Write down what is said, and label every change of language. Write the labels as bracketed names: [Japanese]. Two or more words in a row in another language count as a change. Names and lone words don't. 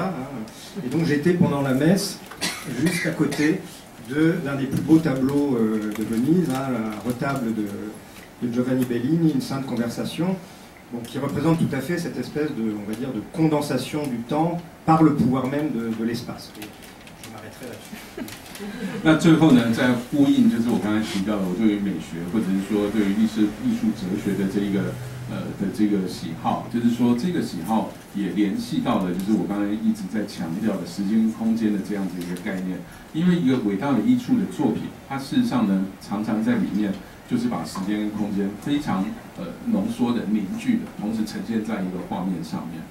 [French] Hein, et donc j'étais pendant la messe juste à côté d'un des plus beaux tableaux de Venise, hein, un retable de Giovanni Bellini, une sainte conversation, donc qui représente tout à fait cette espèce de, on va dire, de condensation du temps par le pouvoir même de l'espace. Et je m'arrêterai là-dessus. [Chinese] 那最后呢，在呼应就是我刚才提到的，我对于美学或者是说对于艺术哲学的这个喜好，就是说这个喜好也联系到了，就是我刚才一直在强调的时间空间的这样子一个概念。因为一个伟大的艺术的作品，它事实上呢，常常在里面就是把时间跟空间非常浓缩的、凝聚的，同时呈现在一个画面上面。